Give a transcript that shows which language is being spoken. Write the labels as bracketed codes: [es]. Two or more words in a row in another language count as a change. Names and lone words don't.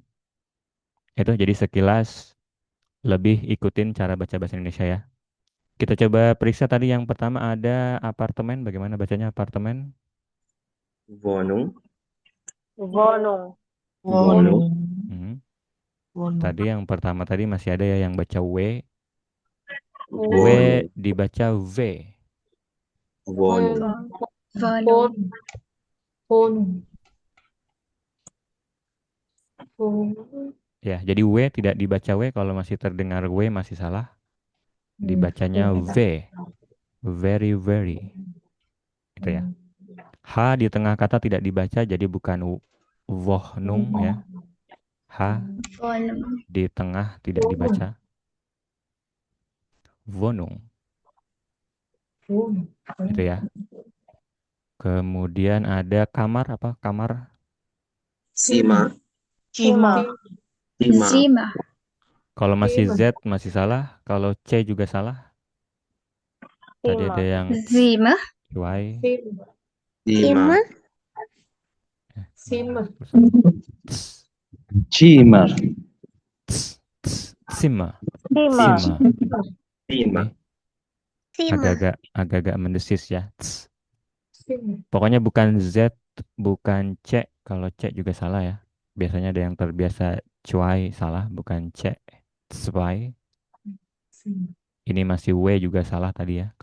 [id] Itu jadi sekilas lebih ikutin cara baca bahasa Indonesia ya. Kita coba periksa tadi yang pertama ada apartemen. Bagaimana bacanya apartemen? Wohnung. Wohnung. Wohnung. Hmm. Tadi yang pertama tadi masih ada ya yang baca W. W Wohnung. dibaca V. Wohnung. Wohnung. Ya, jadi W tidak dibaca W, kalau masih terdengar W masih salah. Dibacanya V. [en] Very, very. [id] Itu ya. H di tengah kata tidak dibaca, jadi bukan Wohnung ya. H Wohnung. di tengah tidak dibaca. Wohnung. Itu ya. Kemudian ada kamar apa? Kamar. Zimmer. Zimmer. Zimmer. Zimmer. Kalau masih Z masih salah. Kalau C juga salah. Tadi ada yang Zimmer. Y. Zimmer. Zimmer. Zimmer. Zimmer. Zimmer. Zimmer. Nih, agak-agak mendesis ya. Pokoknya bukan Z, bukan C. Kalau C juga salah ya. Biasanya ada yang terbiasa cuai salah, bukan C. Zwei. Ini masih W juga salah tadi ya.